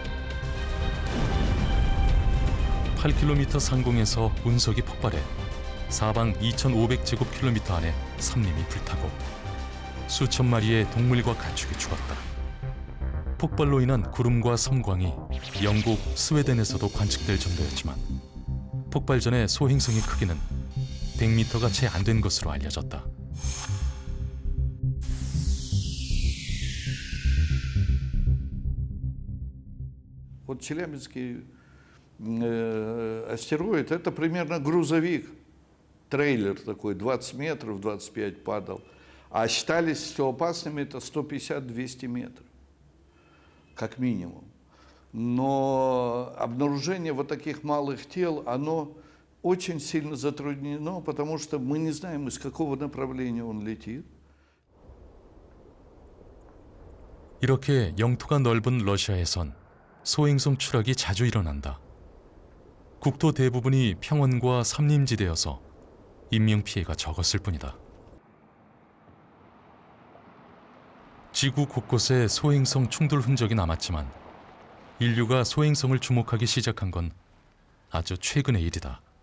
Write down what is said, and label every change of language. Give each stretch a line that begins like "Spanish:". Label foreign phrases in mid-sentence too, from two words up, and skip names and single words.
Korean: 8km 상공에서 운석이 폭발해 사방 2,500제곱킬로미터 안에 삼림이 불타고 수천 마리의 동물과 가축이 죽었다. 폭발로 인한 구름과 섬광이 영국, 스웨덴에서도 관측될 정도였지만 폭발 전에 소행성의 크기는 100m가 채 안 된 것으로 알려졌다.
Russian: Вот Челябинский астероид, это примерно грузовик, трейлер такой, 20 метров, 25 падал. А считались, что опасными это 150-200 метров, как минимум. Но обнаружение вот таких малых тел, оно очень сильно затруднено, потому что мы не знаем, из какого направления он летит.
Korean: 이렇게 영토가 넓은 러시아에선 소행성 추락이 자주 일어난다. 국토 대부분이 평원과 삼림지대여서 인명피해가 적었을 뿐이다. 지구 곳곳에 소행성 충돌 흔적이 남았지만 인류가 소행성을 주목하기 시작한 건 아주 최근의 일이다.